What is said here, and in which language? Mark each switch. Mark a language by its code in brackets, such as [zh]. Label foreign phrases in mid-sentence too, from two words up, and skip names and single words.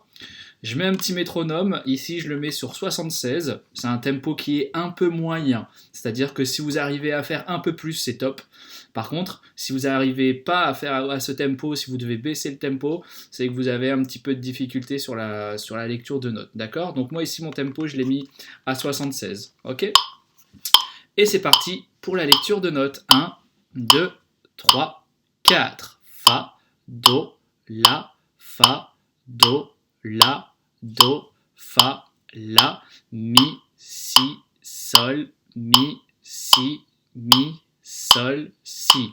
[fr] Je mets un petit métronome, ici je le mets sur 76, c'est un tempo qui est un peu moyen, c'est-à-dire que si vous arrivez à faire un peu plus, c'est top. Par contre, si vous n'arrivez pas à faire à ce tempo, si vous devez baisser le tempo, c'est que vous avez un petit peu de difficulté sur la lecture de notes. D'accord ? Donc moi ici mon tempo, je l'ai mis à 76. Ok ? Et c'est parti pour la lecture de notes. 1, 2, 3, 4. Fa, Do, La, Fa, Do, La, Do, Fa, La, Mi, Si, Sol, Mi, Si, Mi, Sol, Si.